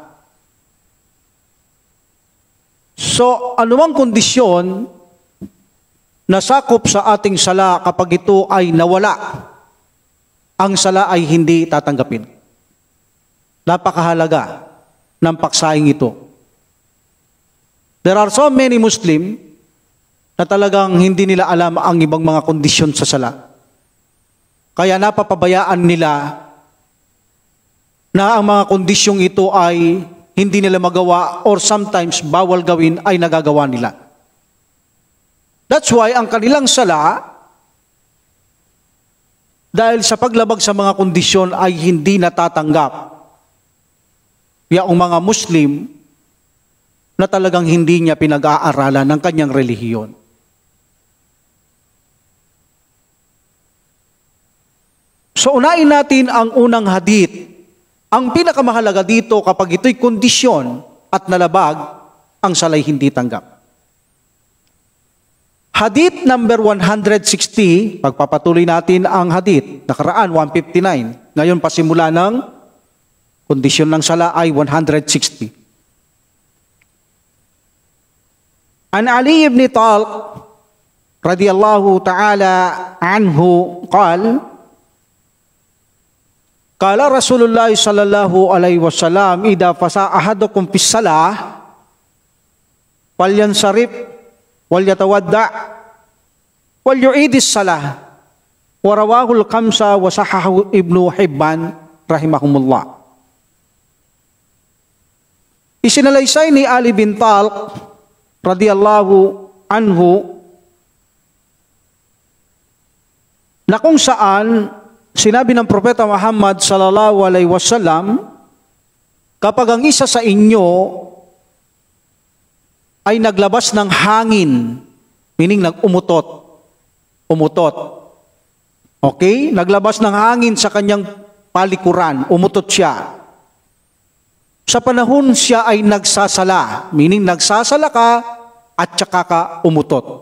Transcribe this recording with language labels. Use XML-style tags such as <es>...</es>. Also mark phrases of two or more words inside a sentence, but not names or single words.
<tl>So, anumang kondisyon na sakop sa ating sala kapag ito ay nawala, ang sala ay hindi tatanggapin. Napakahalaga ng paksaing ito.</tl> <en>There are so many Muslim</en> <tl>na talagang hindi nila alam ang ibang mga kondisyon sa sala. Kaya napapabayaan nila na ang mga kondisyong ito ay hindi nila magawa</tl> <en>or sometimes</en> <tl>bawal gawin ay nagagawa nila.</tl> <en>That's why</en> <tl>ang kanilang sala, dahil sa paglabag sa mga kondisyon ay hindi natatanggap. Yaong mga Muslim na talagang hindi niya pinag-aaralan ng kanyang relihiyon. So unahin natin ang unang hadith. Ang pinakamahalaga dito kapag ito'y kondisyon at nalabag, ang sala'y hindi tanggap. Hadith number 160, pagpapatuloy natin ang hadith. Nakaraan, 159. Ngayon, pasimula ng kondisyon ng sala ay 160.</tl> <ar>عن علي بن طلق رضي الله تعالى عنه قال رسول الله صلى الله عليه وسلم إذا فسا أحدكم في الصلاة فلينصرف وليتوضأ وليعد الصلاة. ورواه الخمسة وصححه ابن حبان رحمهم الله.</ar> <tl>Isinalaysay ni Ali bin Talq</tl> <ar>رضي الله عنه</ar> <tl>na kung saan sinabi ng Propeta Muhammad</tl> <ar>صلى الله عليه وسلم,</ar> <tl>kapag ang isa sa inyo ay naglabas ng hangin, meaning umutot. Okay? Naglabas ng hangin sa kanyang palikuran, umutot siya. Sa panahon siya ay nagsasala, meaning nagsasala ka at saka ka umutot.</tl>